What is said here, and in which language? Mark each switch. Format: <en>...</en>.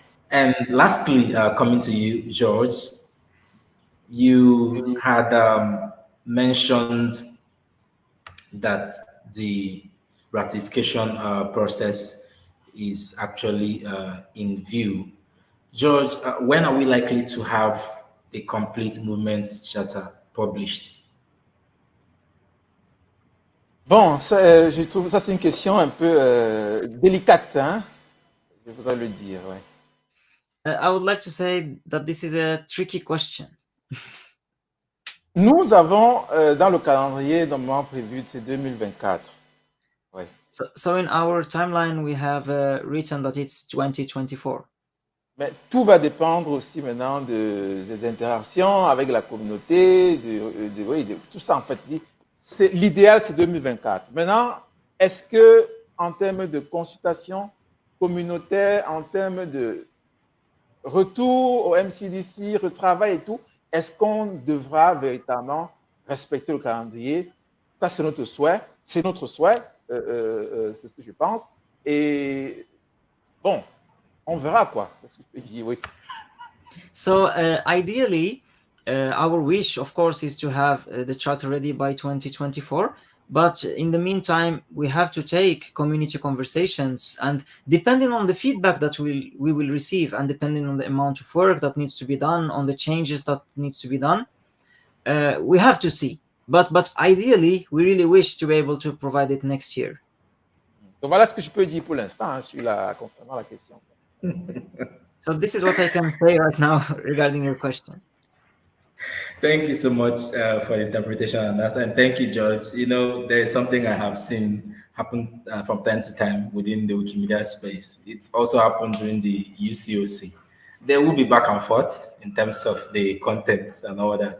<en>And lastly, coming to you, George, you had mentioned that the ratification process is actually in view. George, when are we likely to have a complete movement charter published?</en> <fr>Bon, je trouve ça c'est une question un peu délicate, hein? Je voudrais le dire, ouais.</fr> <en>I would like to say that this is a tricky question.</en> <fr>Nous avons dans le calendrier normalement prévu, c'est 2024. Ouais.</fr> <en>So in our timeline, we have written that it's 2024.</en> <fr>Mais tout va dépendre aussi maintenant des interactions avec la communauté, de tout ça en fait. L'idéal, c'est 2024. Maintenant, est-ce que en termes de consultation communautaire, en termes de retour au MCDC, retravail et tout, est-ce qu'on devra véritablement respecter le calendrier? Ça, c'est notre souhait. C'est notre souhait, c'est ce que je pense. Et bon, on verra quoi. C'est ce que je peux dire, oui.</fr> <en>So ideally, our wish, of course, is to have the charter ready by 2024. But in the meantime, we have to take community conversations, and depending on the feedback that we will receive, and depending on the amount of work that needs to be done, on the changes that needs to be done, we have to see. But ideally, we really wish to be able to provide it next year.</en> <fr>Donc voilà ce que je peux dire pour l'instant concernant la question.</fr> <en>So this is what I can say right now regarding your question. Thank you so much for the interpretation on that, and thank you, George. There is something I have seen happen from time to time within the Wikimedia space. It's also happened during the UCoC. There will be back and forth in terms of the content and all that.</en>